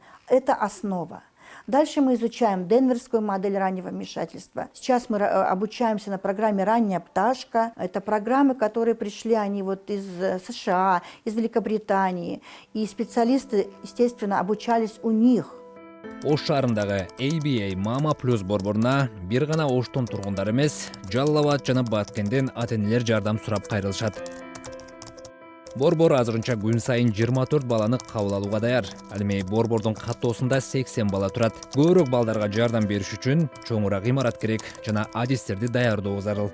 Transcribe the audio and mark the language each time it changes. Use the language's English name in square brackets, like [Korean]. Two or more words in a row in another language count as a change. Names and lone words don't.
[Russian] Это основа. Дальше мы изучаем денверскую модель раннего вмешательства. Сейчас мы обучаемся на программе «Ранняя пташка». Это программы, которые пришли они вот из США, из Великобритании. И специалисты, естественно, обучались у них. [Kyrgyz] Ош шаарындагы ABA Мама Плюс борборуна бир гана Оштун тургундары эмес, Жалал Абад жана Баткенден ата-энелер жардам сурап кайрылышат. Борбор азырынча күн сайын 24 баланы кабыл алууга даяр. Ал эми борбордун каттоосунда 80 бала турат. Көбүрөөк балдарга жардам бериш үчүн чоңураак имарат керек жана адистерди даярдоо зарыл.